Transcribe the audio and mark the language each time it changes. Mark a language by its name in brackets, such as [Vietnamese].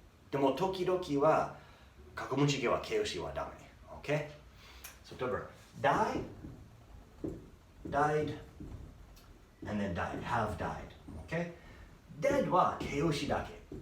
[Japanese] でも時々は過去分詞形は形容詞はダメ. [English] Okay? So, 例えば die, died, and then died. Have died. Okay? [Japanese] Dead は形容詞だけ.